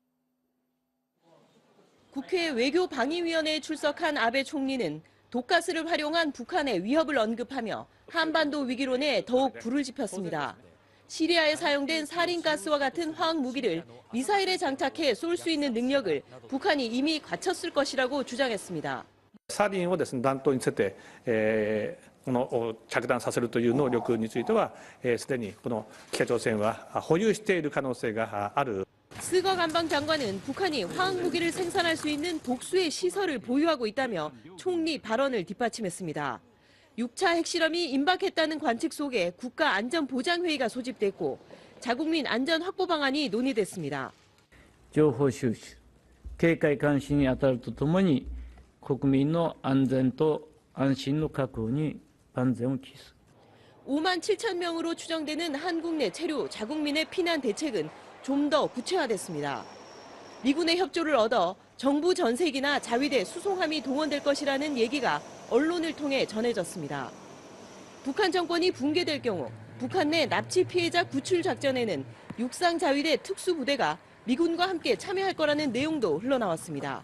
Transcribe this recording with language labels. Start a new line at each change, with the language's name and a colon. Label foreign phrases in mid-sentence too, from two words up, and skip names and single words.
Korean: 국회 외교방위위원회에 출석한 아베 총리는 독가스를 활용한 북한의 위협을 언급하며 한반도 위기론에 더욱 불을 지폈습니다. 시리아에 사용된 살인가스와 같은 화학 무기를 미사일에 장착해 쏠 수 있는 능력을 북한이 이미 갖췄을 것이라고 주장했습니다.
Japanese: サリンをですね、弾頭につけて、着弾させるという能力については、すでにこの北朝鮮は保有している可能性がある。
Korean: 스거 관방장관은 북한이 화학 무기를 생산할 수 있는 독수의 시설을 보유하고 있다며 총리 발언을 뒷받침했습니다. 6차 핵실험이 임박했다는 관측 속에 국가안전보장회의가 소집됐고 자국민 안전 확보 방안이 논의됐습니다.
Japanese: 情報収集、警戒監視に当たるとともに国民の安全と安心の確保に万全を期す。
Korean: 5만 7천 명으로 추정되는 한국 내 체류 자국민의 피난 대책은 좀 더 구체화됐습니다. 미군의 협조를 얻어 정부 전세기나 자위대 수송함이 동원될 것이라는 얘기가 언론을 통해 전해졌습니다. 북한 정권이 붕괴될 경우 북한 내 납치 피해자 구출 작전에는 육상 자위대 특수부대가 미군과 함께 참여할 거라는 내용도 흘러나왔습니다.